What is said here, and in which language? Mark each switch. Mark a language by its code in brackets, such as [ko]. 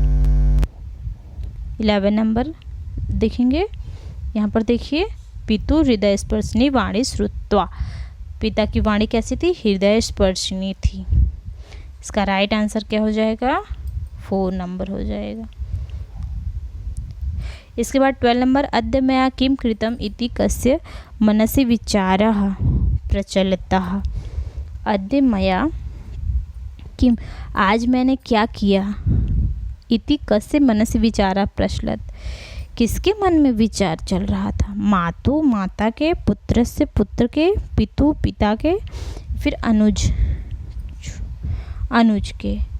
[hi] 11 number देखेंगे, यहाँ पर देखिए [sa] पितु हृदय स्पर्शनी वाणी श्रुत्वा, [hi] पिता की वाणी कैसी थी? हृदय स्पर्शनी थी। इसका राइट आंसर क्या हो जाएगा? 4 नंबर हो जाएगा। इसके बाद 12 नंबर। [sa] अद्य मया किं कृतम् इति कस्य मनसि विचारः प्रचलतः। अद्य मया किम, [hi] आज मैंने क्या किया, [sa] इति कस्य मनसि विचारः प्रचलत, [hi] किसके मन में विचार चल रहा था? मातु माता के, पुत्र से पुत्र के, पितु पिता के, फिर अनुज के।